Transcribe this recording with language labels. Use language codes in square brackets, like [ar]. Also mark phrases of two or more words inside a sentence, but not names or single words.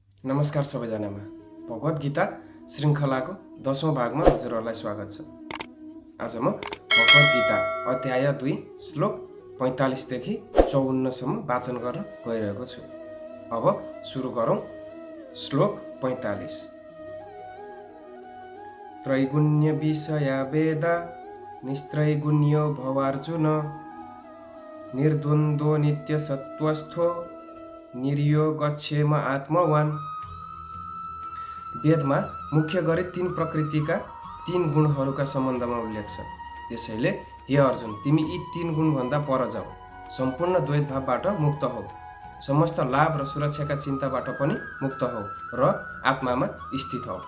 [ne] नमस्कार सबैजनामा। भगवत गीता श्रृङ्खलाको 10औं भागमा हजुरहरूलाई स्वागत छ। आज म भगवत गीता अध्याय 2 श्लोक 45 देखि 54 सम्म वाचन गर्न गइरहेको छु। अब सुरु गरौँ। श्लोक 45। [sa] त्रैगुण्य विषया वेदा निस्त्रैगुण्यो भवार्जुन निर्द्वन्द्वो नित्य सत्वस्थो निर्योगक्षेम आत्मवान। [ne] वेदमा मुख्य गरी 3 प्रकृतिका 3 गुणहरूका सम्बन्धमा उल्लेख छ। त्यसैले हे अर्जुन, तिमी यी 3 गुणभन्दा पर जाऊ। सम्पूर्ण द्वैत भावबाट मुक्त हौ, समस्त लाभ र सुरक्षाका चिन्ताबाट पनि मुक्त हौ र आत्मामा स्थित हौ।